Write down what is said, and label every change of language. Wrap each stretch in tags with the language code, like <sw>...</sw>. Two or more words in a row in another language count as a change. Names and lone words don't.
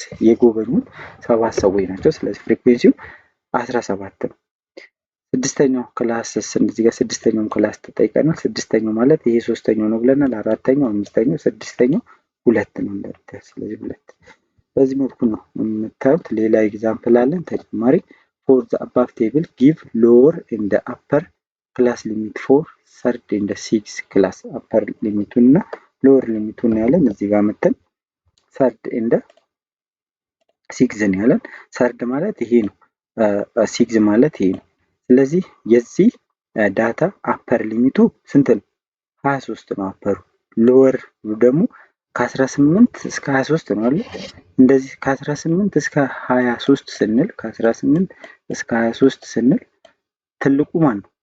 <am>የጎበኙት 7 ሰዎች ናቸው። ስለዚህ ፍሪኩዌንሲው 17 ነው። ስድስተኛው ክላስ እዚህ ጋር ስድስተኛውን ክላስ ተጠይቀናል። ስድስተኛው ማለት ይሄ ሶስተኛው ነው ብለናል። አራተኛው፣ አምስተኛው፣ ስድስተኛው 2 ነው እንደምታዩት። ስለዚህ 2 በዚህ መልኩ ነው የምታዩት። ሌላ ኤግዛምፕል አለን ተጨማሪ</am> <en>for the above table give lower and upper class limit for third and sixth class upper</en> <am>ሊሚቱን እና lower ሊሚቱን ያለን እዚህ ጋር መተን</am> <en>third and sixth</en> <am>ነው ያለን። third ማለት ይሄ ነው፣ sixth ማለት ይሄ ነው። ስለዚህ የዚህ ዳታ አፐር ሊሚቱ ስንት ነው? 23 ነው አፐሩ። ሎወር ደግሞ ከ18 እስከ 23 ነው አይደል? እንደዚህ ከ18 እስከ 23 ስንል ከ18 እስከ 23 ስንል ትልቁ ማን ነው?</am>